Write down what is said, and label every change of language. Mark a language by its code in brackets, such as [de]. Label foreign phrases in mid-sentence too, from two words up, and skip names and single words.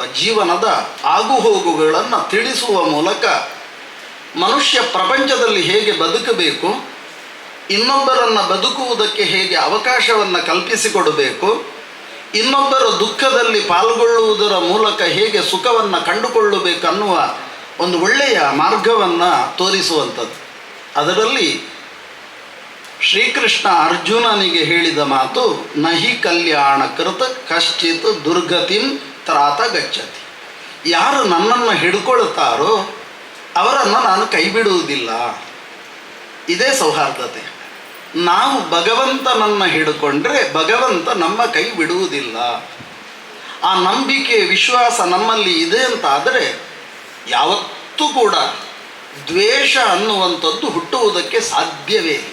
[kn] ಜೀವನದ ಆಗುಹೋಗುಗಳನ್ನು ತಿಳಿಸುವ ಮೂಲಕ ಮನುಷ್ಯ ಪ್ರಪಂಚದಲ್ಲಿ ಹೇಗೆ ಬದುಕಬೇಕು, ಇನ್ನೊಬ್ಬರನ್ನು ಬದುಕುವುದಕ್ಕೆ ಹೇಗೆ ಅವಕಾಶವನ್ನು ಕಲ್ಪಿಸಿಕೊಡಬೇಕು, ಇನ್ನೊಬ್ಬರ ದುಃಖದಲ್ಲಿ ಪಾಲ್ಗೊಳ್ಳುವುದರ ಮೂಲಕ ಹೇಗೆ ಸುಖವನ್ನು ಕಂಡುಕೊಳ್ಳಬೇಕನ್ನುವ ಒಂದು ಒಳ್ಳೆಯ ಮಾರ್ಗವನ್ನು ತೋರಿಸುವಂಥದ್ದು. ಅದರಲ್ಲಿ ಶ್ರೀಕೃಷ್ಣ ಅರ್ಜುನನಿಗೆ ಹೇಳಿದ ಮಾತು, [sa] ನಹಿ ಕಲ್ಯಾಣ ಕೃತ ಕಶ್ಚಿತ್ ದುರ್ಗತಿಂ ತ್ರಾತ ಗಚ್ಚತಿ. [kn] ಯಾರು ನನ್ನನ್ನು ಹಿಡ್ಕೊಳ್ತಾರೋ ಅವರನ್ನು ನಾನು ಕೈ ಬಿಡುವುದಿಲ್ಲ. ಇದೇ ಸೌಹಾರ್ದತೆ. ನಾವು ಭಗವಂತನನ್ನು ಹಿಡ್ಕೊಂಡ್ರೆ ಭಗವಂತ ನಮ್ಮ ಕೈ ಬಿಡುವುದಿಲ್ಲ. ಆ ನಂಬಿಕೆ ವಿಶ್ವಾಸ ನಮ್ಮಲ್ಲಿ ಇದೆ ಅಂತ ಆದರೆ ಯಾವತ್ತೂ ಕೂಡ ದ್ವೇಷ ಅನ್ನುವಂಥದ್ದು ಹುಟ್ಟುವುದಕ್ಕೆ ಸಾಧ್ಯವೇ ಇಲ್ಲ.